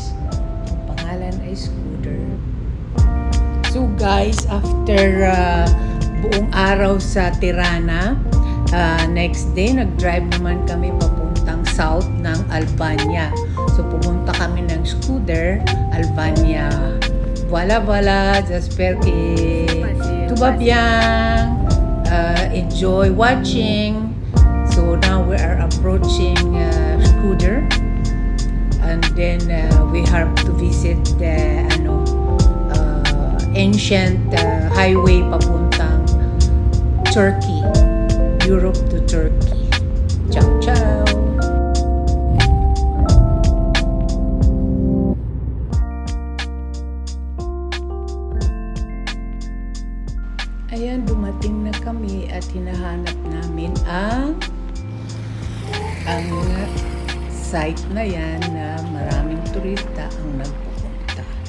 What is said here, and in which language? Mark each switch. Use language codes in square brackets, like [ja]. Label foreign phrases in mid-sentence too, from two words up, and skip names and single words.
[tl] Ang pangalan ay Scooter. [en] So guys, after [tl] buong araw sa Tirana, [en] next day, [tl] nag-drive naman kami papuntang south ng Albania. So, pumunta kami ng Scooter, Albania. [fr] Voila, voila. J'espère que tout va bien. [en] Enjoy watching. So, now we are approaching Scooter. And then, we have to visit the ancient highway papuntang Turkey. Europe to Turkey. [it] Ciao, ciao! [tl] Ayan, dumating na kami at hinahanap namin ang site na yan na maraming turista ang nagpupunta.